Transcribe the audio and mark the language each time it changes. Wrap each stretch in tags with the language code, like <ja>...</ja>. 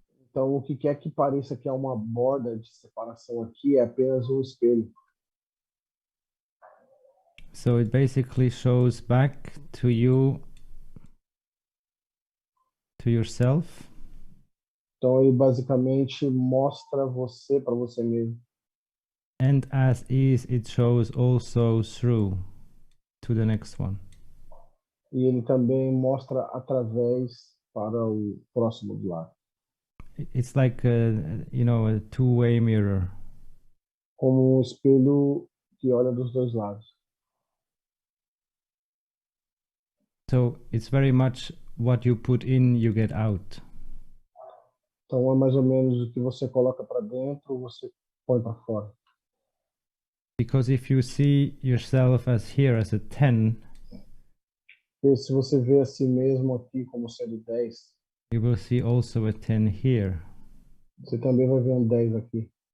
<pt>Então, o que quer que pareça que é uma borda de separação aqui é apenas um espelho.</pt> <en>So it basically shows back to you, to yourself.</en> <pt>Então, ele basicamente mostra você para você mesmo.</pt> <en>And as is, it shows also through to the next one.</en> <pt>E ele também mostra através para o próximo do lado.</pt> <en>It's like a two-way mirror.</en> <pt>Como um espelho que olha dos dois lados.</pt> <en>So it's very much what you put in, you get out.</en> <pt>Então, é mais ou menos o que você coloca para dentro, você põe para fora.</pt> <en>Because if you see yourself as here as a 10,</en> <pt>E se você vê a si mesmo aqui como sendo 10,</pt> <en>you will see also a 10 here.</en> <pt>você também vai ver um 10 aqui.</pt>